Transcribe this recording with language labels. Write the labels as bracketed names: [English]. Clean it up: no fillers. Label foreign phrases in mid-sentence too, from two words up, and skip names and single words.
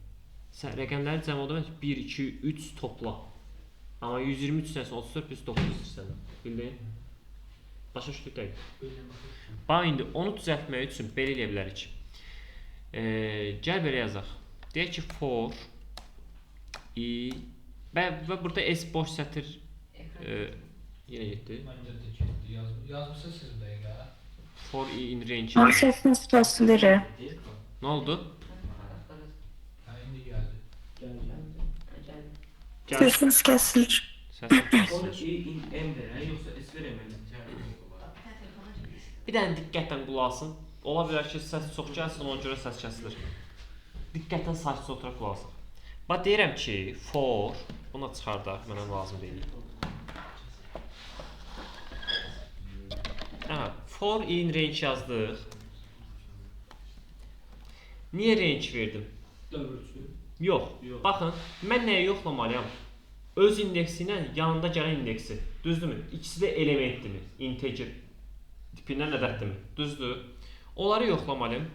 [Azerbaijani] Rəqəmlərin cəmi o demək ki, 1, 2, 3 topla. Amma 123 istəyirsən 34 plus 9 istəyirsən. Bildin? Başa düşdük dəqiq. Bax, indi onu düzəltmək üçün belə eləyə bilərik. Gəl belə yazaq. Deyək ki, [English] for i [Azerbaijani] və burada s boş sətir yenə getdi. Məncə də getdi. Yazmışsınız siz bu dəqiqə. [English] For i in range. [Azerbaijani] Səsiniz kəsilir. Nə oldu? Hə, indi gəldi. Gəl. Səsiniz kəsilir. Səsim Onu kəsilir. n verək, yoxsa s verəməliyəm. Bir dənə diqqətlə qulaq asın. Ola bilər ki, səs çox gəlsin, ona görə səs kəsilir. Diqqətlə sakit oturaq qulaq asın. Bax, deyirəm ki, for, buna çıxardaq, mənə lazım deyil. [English] For in range [Azerbaijani] yazdıq. Niyə range verdim? Dövrüsü. Yox, baxın, mən nəyə yoxlamalıyam? Öz indeksi ilə yanında gələn indeksi. Düzdürmü? İkisi də elementdirmi? Integer tipindən ədəddirmi? Düzdür? Onları yoxlamalıyam 1.